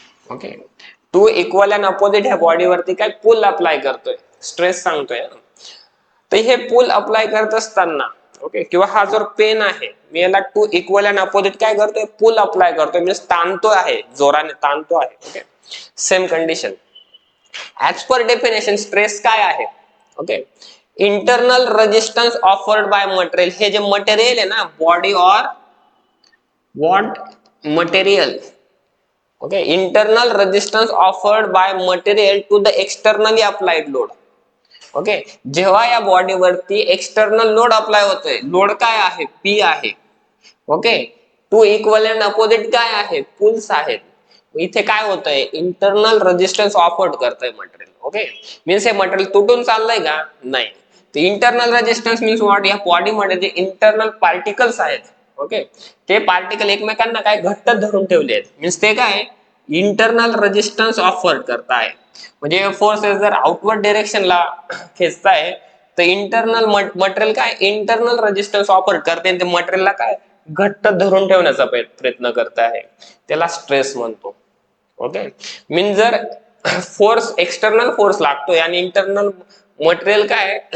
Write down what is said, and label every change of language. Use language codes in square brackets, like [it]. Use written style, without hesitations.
[mr] Okay, two equal and opposite ह्या बॉडीवरती काय पुल apply करतोय. स्ट्रेस सांगतोय. तर हे पुल अप्लाय करत असताना, ओके, किंवा हा जर पेन आहे, मी याला टू इक्वल अँड अपोजिट काय करतोय? पुल अप्लाय करतोय. म्हणजे ताणतो आहे, जोराने ताणतो आहे. Okay, same condition. As per definition stress काय आहे? [en] Okay, internal resistance offered by material. [mr] हे जे मटेरियल आहे ना, बॉडी और what? Material. [en] Okay, internal resistance offered by material to the externally applied load. [mr] Okay, जेव्हा या बॉडीवरती एक्सटर्नल लोड अप्लाय होतोय, लोड काय आहे? पी आहे. Okay, two equal and opposite काय आहे? पुल्स आहेत. इथे काय होतंय? इंटरनल रेजिस्टन्स ऑफर्ड करतंय मटेरियल. ओके, मीन्स हे मटेरियल तुटून चाललंय का? नाही. तर इंटरनल रेजिस्टन्स मीन्स व्हॉट? या बॉडीमध्ये जे इंटरनल पार्टिकल्स आहेत, ओके, ते पार्टिकल एकमेकांना काय घट्ट धरून ठेवले आहेत. मीन्स ते काय? इंटरनल रेजिस्टन्स ऑफर करताय. म्हणजे फोर्सेस जर आउटवर्ड डायरेक्शनला खेचताय तर इंटरनल मटेरियल काय? इंटरनल रेजिस्टन्स ऑफर करते. ते मटेरियलला काय? घट्ट धरून ठेवण्याचा प्रयत्न करत आहे. त्याला स्ट्रेस म्हणतो. ओके, मीन जर फोर्स, एक्सटर्नल फोर्स लागतोय आणि इंटरनल मटेरियल काय?